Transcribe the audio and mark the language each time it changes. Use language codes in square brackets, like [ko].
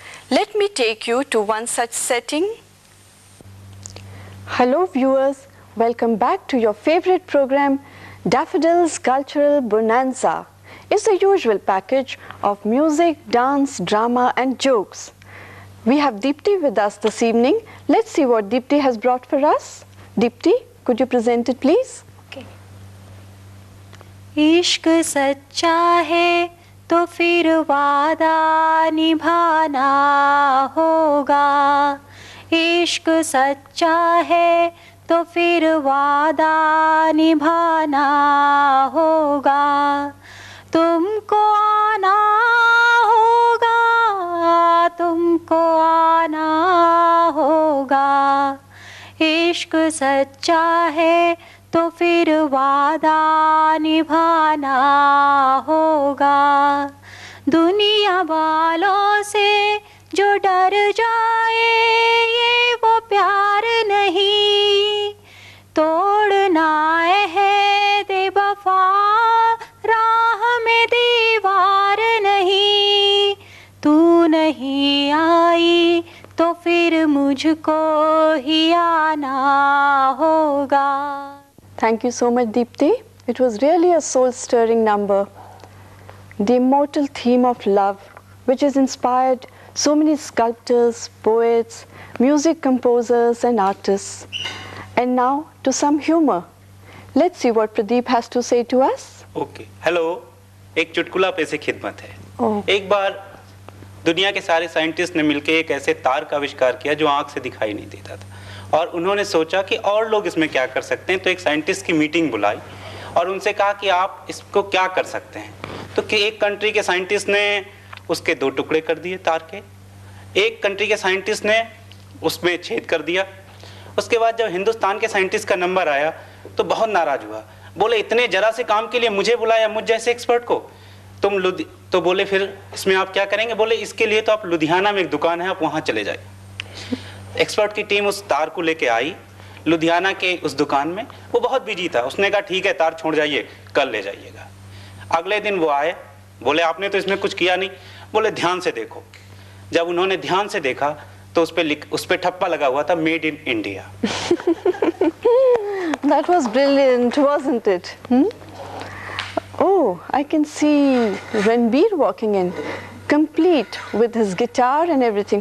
[en] Let me take you to one such setting. Hello viewers, welcome back to your favorite program, Daffodils Cultural Bonanza. It's the usual package of music, dance, drama and jokes. We have Deepti with us this evening. Let's see what Deepti has brought for us. Deepti, could you present it please? Okay. [hi] इश्क सच्चा है तो फिर वादा निभाना होगा। इश्क सच्चा है तो फिर वादा निभाना होगा। तुमको आना होगा, तुमको आना होगा। इश्क सच्चा है तो फिर वादा निभाना होगा। दुनिया वालों से जो डर जाए ये वो प्यार नहीं, तोड़ना बेवफा राह में दीवार नहीं, तू नहीं आई तो फिर मुझको ही आना होगा. [en] Thank you so much, Deepti. It was really a soul-stirring number. The immortal theme of love, which has inspired so many sculptors, poets, music composers and artists. And now to some humor. Let's see what Pradeep has to say to us. [hi] Okay hello, एक चुटकुला पे से खिदमत है. Oh. एक बार दुनिया के सारे साइंटिस्ट ने मिलकर एक ऐसे तार का आविष्कार किया जो आंख से दिखाई नहीं देता था, और उन्होंने सोचा कि और लोग इसमें क्या कर सकते हैं. तो एक साइंटिस्ट की मीटिंग बुलाई और उनसे कहा कि आप इसको क्या कर सकते हैं. तो कि एक कंट्री के साइंटिस्ट ने उसके 2 टुकड़े कर दिए तार के, एक कंट्री के साइंटिस्ट ने उसमें छेद कर दिया. उसके बाद जब हिंदुस्तान के साइंटिस्ट का नंबर आया तो बहुत नाराज हुआ. बोले इतने जरा से काम के लिए मुझे बुलाया, मुझ जैसे एक्सपर्ट को. तो बोले फिर इसमें आप क्या करेंगे. बोले इसके लिए तो आप लुधियाना में एक दुकान है, आप वहां चले जाए. एक्सपर्ट की टीम उस तार को लेके आई लुधियाना के उस दुकान में. वो बहुत बिजी था. उसने कहा ठीक है तार छोड़ जाइए, कल ले जाइएगा. अगले दिन वो आए, बोले आपने तो इसमें कुछ किया नहीं. बोले ध्यान से देखो. जब उन्होंने ध्यान से देखा तो उस पे ठप्पा लगा हुआ था made in India. [en] That was brilliant, wasn't it? Oh, I can see Ranbir walking in, complete with his guitar and everything.